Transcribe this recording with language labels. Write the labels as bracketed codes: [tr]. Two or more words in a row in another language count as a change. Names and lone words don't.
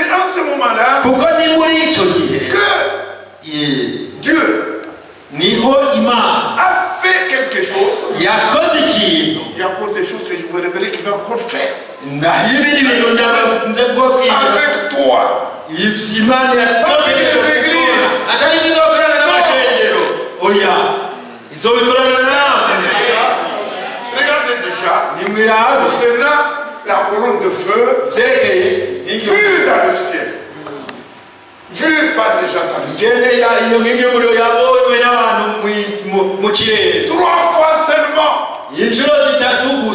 [fr] ce moment-là [rw] kuko ni muri icyo gihe [fr] Dieu [rw] niho Imana [fr] a fait quelque chose. [rw] yakoze ikintu. [fr] Il y a encore des choses que je veux révéler qu'il va encore faire. [rw] N'ibindi bintu ndabaze bwo kwiga [fr] Avec toi. [rn] Imana yatokeje atari izokorana n'amashengero oya izobikorana nawe. [fr] Regardez déjà. [rn] Nimwirabe [fr] Cela, la colonne de feu vue dans le ciel. Vue par les gens dans le ciel. 3 fois seulement.